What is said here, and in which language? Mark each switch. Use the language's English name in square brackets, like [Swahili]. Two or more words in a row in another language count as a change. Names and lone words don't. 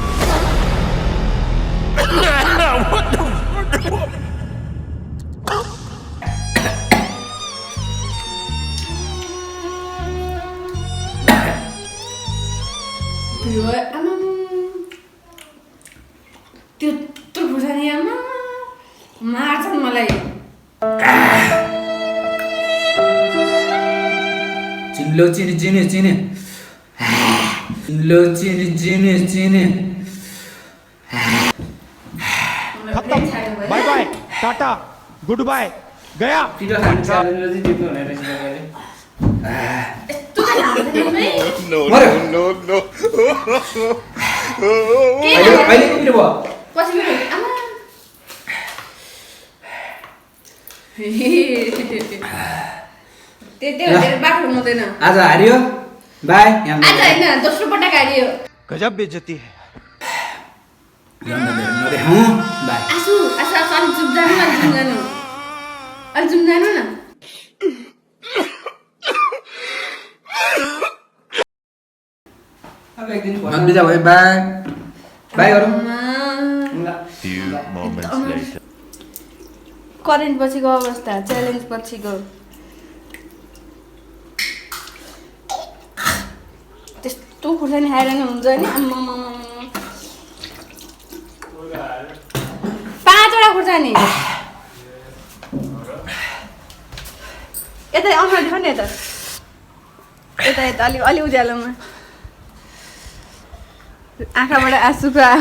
[Nepali] पिरो आमा त्यत्रो खोर्सानी आमा मार्छन् मलाई चिल्लो चिनी चिनी चिनी चिल्लो चिनी चिनी चिनी [English] bye bye tata good bye गया [Nepali] पिरो खाने च्यालेन्जमा चाहिँ जित्नु हुने रहेछ तपाईँले यस्तो त लाग्दैन है [English] no, [Nepali] मर्यो। [English] no, no, [Nepali] अहिले अहिले को पिरो भयो पछि पिरो आमा त्यही हो तेरो बाटो हुँदैन आज हारियो बाई यहाँ आज होइन दोस्रो पटक हारियो [Hindi] गजब बेइज्जती है [Nepali] नदेखाउँ बाई आसु आसु आसु अलिक चुप जानु अलिक चुप जानु अलिक चुप जानु न अब एक दिन नन्दिजा भयो [English] bye bye [Nepali] गरौँ [English] few moments later [Nepali] करेन्ट पछिको अवस्था च्यालेन्ज पछिको त्यस्तो खुर्सानी खाएर नि हुन्छ नि आम्मामा 5वटा खुर्सानी यता अनुहार देखाउ नि यता यता यता अलि अलि उज्यालोमा आँखाबाट आँसुको